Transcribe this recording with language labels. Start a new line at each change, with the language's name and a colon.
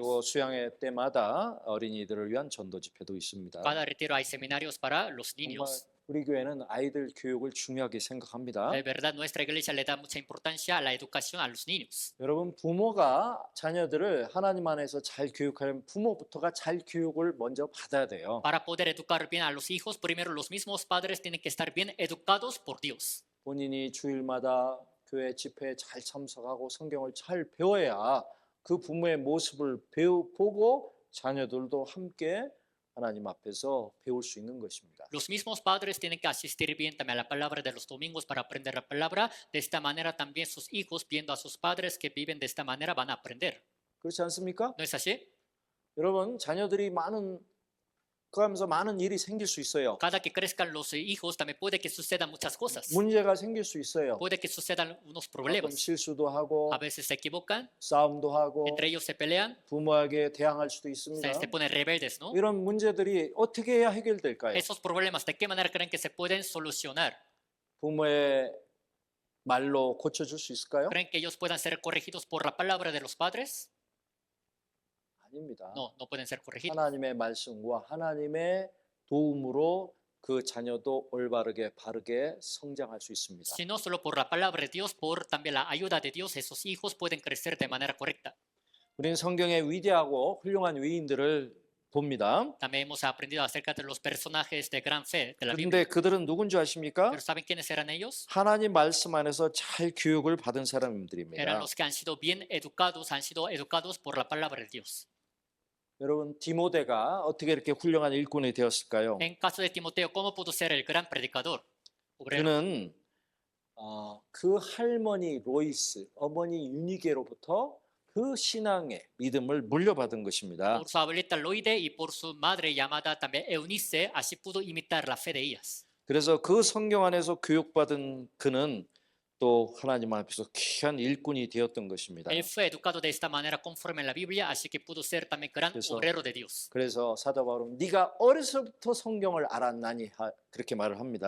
Korean: 그리고 수양회 때마다 어린이들을 위한 전도 집회도 있습니다.
Spanish: Cada retiro hay seminarios para los
Korean: 정말
Spanish: niños.
Korean: 우리 교회는 아이들 교육을 중요하게 생각합니다.
Spanish: De verdad, nuestra iglesia le da mucha importancia a la educación a los niños.
Korean: 여러분 부모가 자녀들을 하나님 안에서 잘 교육하려면 부모부터가 잘 교육을 먼저 받아야 돼요.
Spanish: Para poder educar bien a los hijos, primero los mismos padres tienen que estar bien educados por Dios.
Korean: 본인이 주일마다 교회 집회에 잘 참석하고 성경을 잘 배워야 그 부모의 모습을 보고 자녀들도 함께 하나님 앞에서 배울 수 있는 것입니다.
Spanish: Los mismos padres tienen que asistir bien también a la palabra de los domingos para aprender la palabra. De esta manera también sus hijos, viendo a sus padres que viven de esta manera, van a aprender.
Korean: 그렇지 않습니까?
Spanish: ¿No es así?
Korean: 여러분 자녀들이 그러면서 많은 일이 생길 수 있어요.
Spanish: Cada que crezcan los hijos también puede que sucedan muchas cosas.
Korean: 문제가 생길 수 있어요.
Spanish: Puede que sucedan unos
Korean: 가끔
Spanish: problemas.
Korean: 실수도 하고
Spanish: A veces se equivocan,
Korean: 싸움도 하고
Spanish: entre ellos se pelean,
Korean: 부모에게 대항할 수도 있습니다.
Spanish: se ponen rebeldes, ¿no?
Korean: 이런 문제들이 어떻게 해야 해결될까요?
Spanish: Esos problemas, ¿de qué manera creen que se pueden solucionar?
Korean: 부모의 말로 고쳐줄 수 있을까요?
Spanish: ¿Creen que ellos puedan ser corregidos por la palabra de los padres?
Korean: 아닙니다.
Spanish: No, no pueden ser corregidos.
Korean: 하나님의 말씀과 하나님의 도움으로 그 자녀도 올바르게 바르게 성장할 수 있습니다.
Spanish: Sino solo por la palabra de Dios, por también la ayuda de Dios, esos hijos pueden crecer de manera correcta.
Korean: 우리는 성경의 위대하고 훌륭한 위인들을 봅니다.
Spanish: También hemos aprendido acerca de los personajes de gran fe de la Biblia.
Korean: 그런데 그들은 누군지 아십니까?
Spanish: Pero ¿saben quiénes eran ellos?
Korean: 하나님 말씀 안에서 잘 교육을 받은
Spanish: Eran
Korean: 사람들입니다.
Spanish: los que han sido bien educados, han sido educados por la palabra de Dios.
Korean: 여러분 디모데가 어떻게 이렇게 훌륭한 일꾼이 되었을까요?
Spanish: En caso de Timoteo, ¿cómo pudo ser el gran predicador? Obrero.
Korean: 그는 그 할머니 로이스, 어머니 유니게로부터 그 신앙의 믿음을 물려받은 것입니다.
Spanish: Por su abuelita Loide y por su madre llamada también Eunice, así pudo imitar la fe de ellas.
Korean: 그래서 그 성경 안에서 교육받은 그는 또 하나님 앞에서 귀한 일꾼이 되었던 것입니다.
Spanish: Él fue educado de esta manera conforme a la Biblia, así que pudo ser también gran
Korean: 그래서-
Spanish: obrero de Dios.
Korean: 그래서 사도 바울은 네가 어려서부터 성경을 알았나니 그렇게 말을 합니다.